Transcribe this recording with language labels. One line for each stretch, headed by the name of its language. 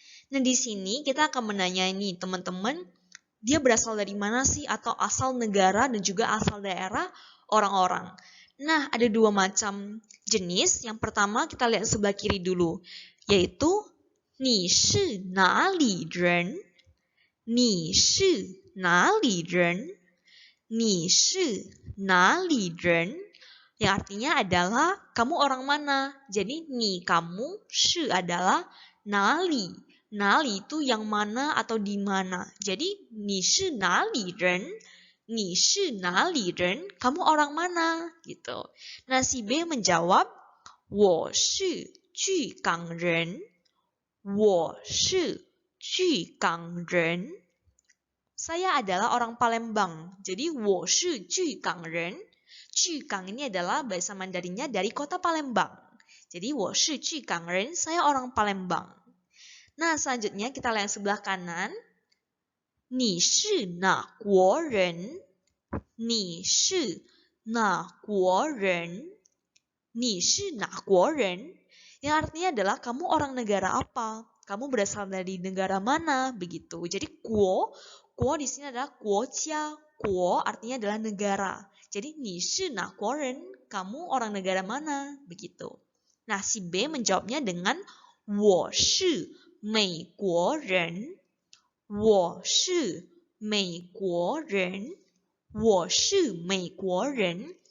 Indonesian: Nah, di sini kita akan menanyai teman-teman, dia berasal dari mana sih atau asal negara dan juga asal daerah orang-orang. Nah, ada dua macam jenis. Yang pertama kita lihat sebelah kiri dulu, yaitu
Chinese: 你是哪里人？你是哪里人？你是哪里人？
Indonesian: yang artinya adalah kamu orang mana. Jadi ni kamu, shi adalah nali. Nali itu yang mana atau di mana. Jadi
Chinese: ni shi nali ren, ni shi nali ren,
Indonesian: kamu orang mana gitu. Nah si B menjawab,
Chinese: 我是巨港人，我是巨港人。
Indonesian: Saya adalah orang Palembang.
Chinese: Jadi 我是巨港人。
Indonesian: 巨港ini adalah bahasa Mandarinnya dari kota Palembang. Jadi
Chinese: 我是巨港人,
Indonesian: saya orang Palembang. Nah, selanjutnya kita lihat sebelah kanan.
Chinese: 你是哪国人？你是哪国人？你是哪国人？
Indonesian: Yang artinya adalah kamu orang negara apa? Kamu berasal dari negara mana? Begitu. Jadi kuo di sini adalah kuojia. Kuo artinya adalah negara. Jadi
Chinese: ni shi na kuo ren,
Indonesian: kamu orang negara mana? Begitu. Nah, si B menjawabnya dengan
Chinese: 我是美国人，我是美国人，我是美国人。